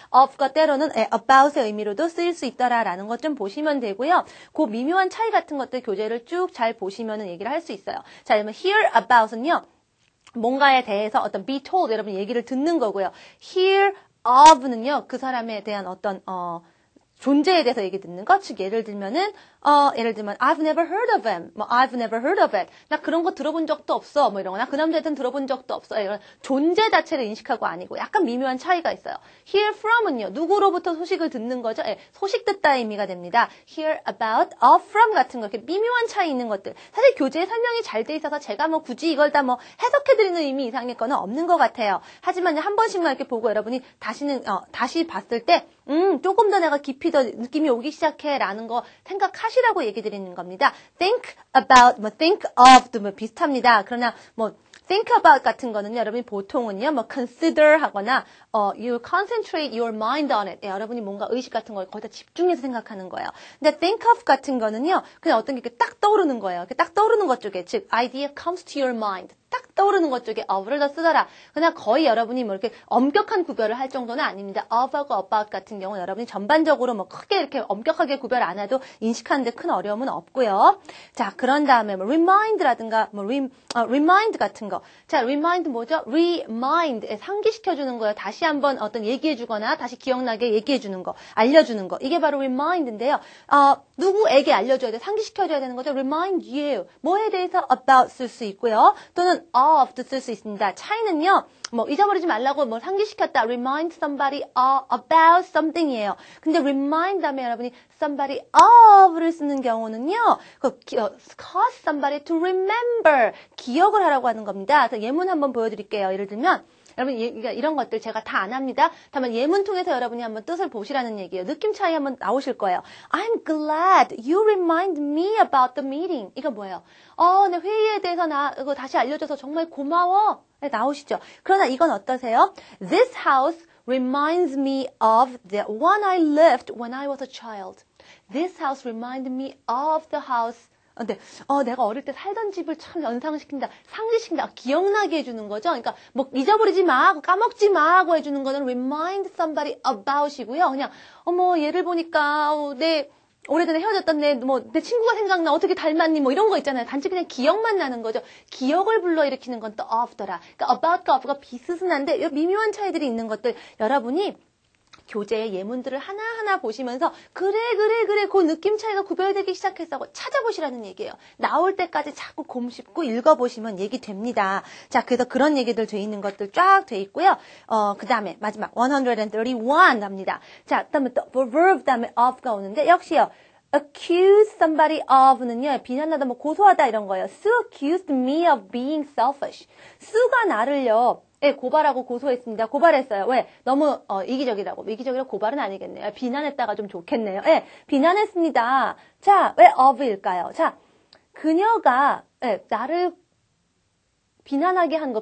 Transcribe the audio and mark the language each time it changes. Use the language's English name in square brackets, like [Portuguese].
[Korean] of가 때로는 about의 의미로도 쓰일 수 있더라라는 것 좀 보시면 되고요. 그 미묘한 차이 같은 것들 교재를 쭉 잘 보시면은 얘기를 할 수 있어요. 자, 그러면 hear about은요. 뭔가에 대해서 어떤 be told 여러분 얘기를 듣는 거고요. [English] hear of는요. [Korean] 그 사람에 대한 어떤 존재에 대해서 얘기 듣는 것. 즉 예를 들면 [English] I've never heard of him. 뭐 I've never heard of it. [Korean] 나 그런 거 들어본 적도 없어. 뭐 이런 거. 나 그 남자한테는 들어본 적도 없어. 이런 존재 자체를 인식하고 아니고 약간 미묘한 차이가 있어요. [English] hear from은요. [Korean] 누구로부터 소식을 듣는 거죠? 예, 소식 듣다의 의미가 됩니다. hear about, from 같은 거. 이렇게 미묘한 차이 있는 것들. 사실 교재에 설명이 잘 돼 있어서 제가 뭐 굳이 이걸 다 뭐 해석해드리는 의미 이상의 거는 없는 것 같아요. 하지만 한 번씩만 이렇게 보고 여러분이 다시 봤을 때 조금 더 내가 깊이 더 느낌이 오기 시작해라는 거 생각하시라고 얘기 드리는 겁니다. think about, think of도 뭐 비슷합니다. 그러나 뭐 think about 같은 거는요, 여러분이 보통은요, 뭐 consider 하거나 [English] you concentrate your mind on it. [Korean] 여러분이 뭔가 의식 같은 걸 거기다 집중해서 생각하는 거예요. 근데 think of 같은 거는요, 그냥 어떤 게 이렇게 딱 떠오르는 거예요. 이렇게 딱 떠오르는 것 쪽에, 즉 [English] idea comes to your mind. [Korean] 딱 떠오르는 것 쪽에 of를 더 쓰더라. 그냥 거의 여러분이 뭐 이렇게 엄격한 구별을 할 정도는 아닙니다. of하고 about 같은 경우는 여러분이 전반적으로 뭐 크게 이렇게 엄격하게 구별 안 해도 인식하는 데 큰 어려움은 없고요. 자, 그런 다음에 뭐 remind라든가 뭐 remind 같은 거. 자, remind 뭐죠? remind 상기시켜주는 거예요. 다시 한번 어떤 얘기해주거나 다시 기억나게 얘기해주는 거, 알려주는 거. 이게 바로 remind인데요. 누구에게 알려줘야 돼? 상기시켜줘야 되는 거죠. [English] remind you. [Korean] 뭐에 대해서 about 쓸 수 있고요. 또는 of도 쓸 수 있습니다. 차이는요. 뭐 잊어버리지 말라고 뭐 상기시켰다. [English] remind somebody about something이에요. [Korean] 근데 remind 다음에 여러분이 somebody of를 쓰는 경우는요. [English] cause somebody to remember. [Korean] 기억을 하라고 하는 겁니다. 그래서 예문 한번 보여드릴게요. 예를 들면 여러분 이런 것들 제가 다 안 합니다. 다만 예문 통해서 여러분이 한번 뜻을 보시라는 얘기예요. 느낌 차이 한번 나오실 거예요. [English] I'm glad you remind me about the meeting. [Korean] 이거 뭐예요? 내 회의에 대해서 이거 다시 알려줘서 정말 고마워. 네, 나오시죠? 그러나 이건 어떠세요? [English] This house reminds me of the one I lived when I was a child. This house reminded me of the house [Korean] 근데 내가 어릴 때 살던 집을 참 연상시킨다, 상기시킨다, 기억나게 해주는 거죠. 그러니까 뭐 잊어버리지 마, 까먹지 마 하고 해주는 거는 remind somebody about이고요. 그냥 얘를 보니까 내 오래전에 헤어졌던 내 친구가 생각나, 어떻게 닮았니, 뭐 이런 거 있잖아요. 단지 그냥 기억만 나는 거죠. 기억을 불러일으키는 건 또 of더라. 그러니까 about과 of가 비스슨한데 미묘한 차이들이 있는 것들 여러분이 교재의 예문들을 하나하나 보시면서 그래 그 느낌 차이가 구별되기 시작했다고 찾아보시라는 얘기예요. 나올 때까지 자꾸 곰씹고 읽어보시면 얘기 됩니다. 자, 그래서 그런 얘기들 돼 있는 것들 쫙 돼 있고요. 그 다음에 마지막 131 갑니다. 자, 그다음에 또 verb 다음에 of가 오는데 역시요. accuse somebody of는요, 비난하다, 뭐 고소하다 이런 거예요. [English] Sue accused me of being selfish. [Korean] 수가 나를요, 고발하고 고소했습니다. 고발했어요. 왜? 너무 이기적이라고. 이기적이라고 고발은 아니겠네요. 비난했다가 좀 좋겠네요. 비난했습니다. 자, 왜 of일까요? 자, 그녀가 나를 비난하게 한 거.